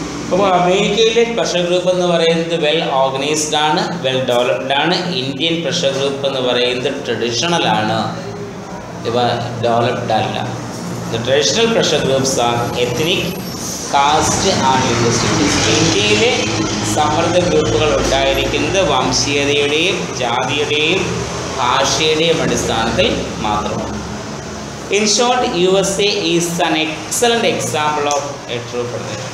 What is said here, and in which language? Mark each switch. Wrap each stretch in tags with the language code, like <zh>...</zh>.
<ml>അപ്പോൾ അമേരിക്കയിലെ pressure group എന്ന് പറയുന്നത് വെൽ ഓർഗനൈസ്ഡ് ആണ്, വെൽ ഡെവലപ്ഡ് ആണ്. ഇന്ത്യൻ പ്രഷർ ഗ്രൂപ്പ് എന്ന് പറയുന്നത് ട്രഡീഷണൽ ആണ്, ഇവ ഡെവലപ്ഡ് അല്ല.</ml> <en>The traditional pressure groups are ethnic, caste and linguistic.</en> <ml>ഇന്ത്യയിലെ സമ്മർദ്ദ ഗ്രൂപ്പുകൾ ഉണ്ടായിരിക്കുന്നത് വംശീയതയുടെയും ജാതിയുടെയും ഭാഷയുടെയും അടിസ്ഥാനത്തിൽ മാത്രമാണ്.</ml> <en>In short, USA is an excellent example of a true federation.</en>